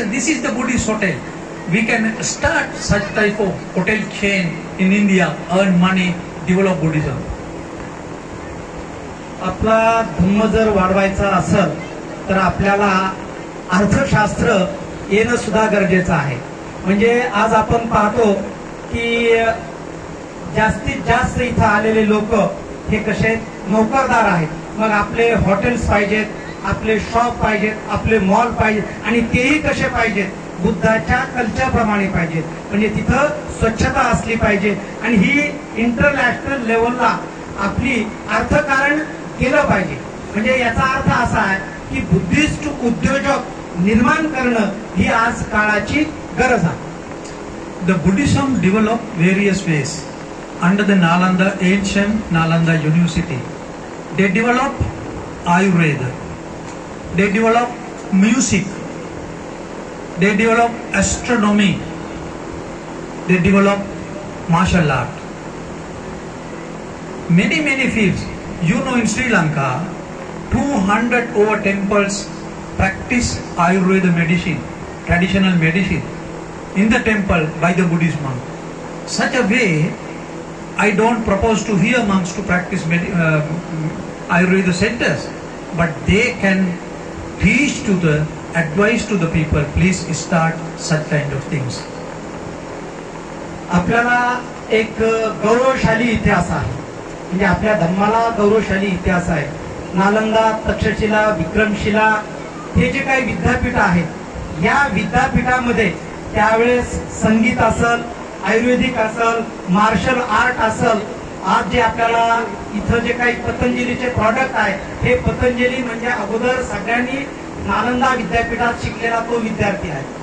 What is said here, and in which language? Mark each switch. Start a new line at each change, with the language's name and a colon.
English: And this is the Buddhist hotel. We can start such type of hotel chain in India, earn money, develop Buddhism.
Marathi: आपला धम्म जर वाढवायचा असेल तर आपल्याला अर्थशास्त्र येणं सुद्धा गरजेचं आहे. म्हणजे आज आपण पाहतो की जास्तीत जास्त इथं आलेले लोक हे कसे नोकरदार आहेत. मग आपले हॉटेल्स पाहिजेत, आपले शॉप पाहिजेत, आपले मॉल पाहिजेत आणि तेही कसे पाहिजेत, बुद्धाच्या कल्चरप्रमाणे पाहिजेत. म्हणजे तिथं स्वच्छता असली पाहिजे आणि ही इंटरनॅशनल लेवलला आपली अर्थकारण केलं पाहिजे. म्हणजे याचा अर्थ असा आहे की बुद्धिस्ट उद्योजक निर्माण करणं ही आज काळाची गरज आहे.
English: The Buddhism developed various ways under the Nalanda, ancient Nalanda University. They developed Ayurveda. They developed music. They developed astronomy. They developed martial art. Many fields. You know, in Sri Lanka, 200 over temples practice Ayurveda medicine, traditional medicine, in the temple by the Buddhist monk. Such a way, I don't propose to here monks to practice Ayurveda centers, but they can teach to the, advise to the people, please start such kind of things.
Marathi: आपल्याला एक गौरवशाली इतिहास आहे. म्हणजे आपल्या धर्माला गौरवशाली इतिहास आहे. नालंदा, तक्षशिला, विक्रमशिला हे जे काही विद्यापीठ आहेत, या विद्यापीठामध्ये त्यावेळेस संगीत असल, आयुर्वेदिक असल, मार्शल आर्ट असल, आज जे आपल्याला इथं जे काही पतंजलीचे प्रॉडक्ट आहे, हे पतंजली म्हणजे अगोदर सगळ्यांनी नालंदा विद्यापीठात शिकलेला तो विद्यार्थी आहे.